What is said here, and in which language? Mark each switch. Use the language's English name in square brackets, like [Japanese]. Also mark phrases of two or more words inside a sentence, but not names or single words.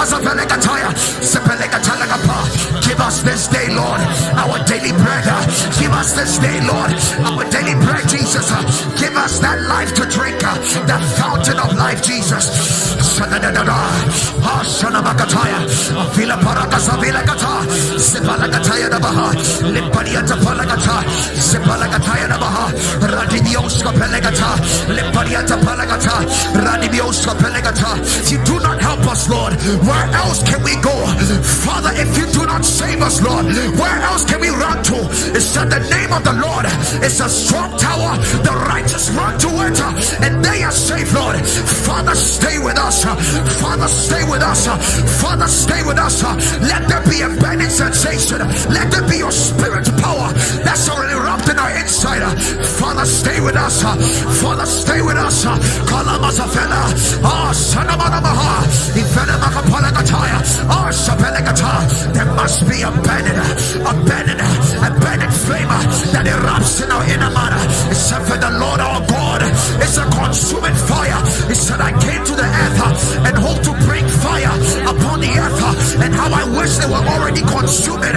[English] Give us this day, Lord, our daily bread. Give us this day, Lord, our daily bread, Jesus. Give us that life to drink, that fountain of life, Jesus. Vila Paracasa Vilagata, Sipalagataya Nabaha, Limpadia Tapalagata, Sipalagataya Nabaha, Radibioska Pelegata, Limpadia Tapalagata, Radibioska Pelegata. If you do not help us, Lord, where else can we go? Father, if you do not save us, Lord, where else can we run to? It's that the name of the Lord is a strong tower, the righteous run to it, and they are safe, Lord. Father, stay with us. Father, stay with us. Father, stay with us. Let there be a burning sensation. Let there be your spirit power that's already wrapped in our inside. Father, stay with us. Father, stay with us. Kalamasafela. Sanamanamaha. Ifenamakapalagataya. Sapelagata. There must be a burning flame that erupts in our inner man. Except for the Lord our God is a consuming fire. He said, I came to the earth and hope to bring fire upon the earth, and how I wish they were already consumed.